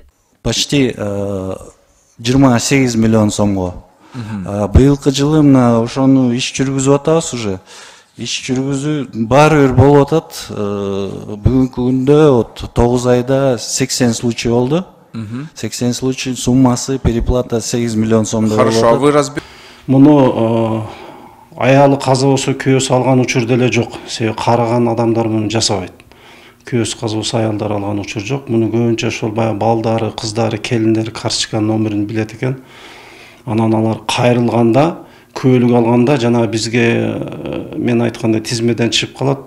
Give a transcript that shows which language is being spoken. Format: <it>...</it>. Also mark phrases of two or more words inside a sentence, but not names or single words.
<ky>Почти 28 миллион сомго. Быйылкы жылы мына ошону иш жүргүзүп атабыз уже. Иш жүргүзүү баары бир болуп атат. Бүгүнкү күндө 9 айда 80 случай болду. 80 случай, суммасы переплата 8 миллион сомдо.</ky> <ru>Хорошо, а вы разбер...</ru> <ky>Муну аялы каза болсо күйөөсү алган учур деле жок. Себеби караган адамдар муну жасабайт. Күйөөсү каза болсо аялдар алган учур жок. Муну көбүнчө ошол баягы балдары, кыздары, келиндери карточка номерин билет экен. Анан алар кайрылганда, көөлүк алганда жана бизге мен айткандай тизмеден чыгып калат.</ky>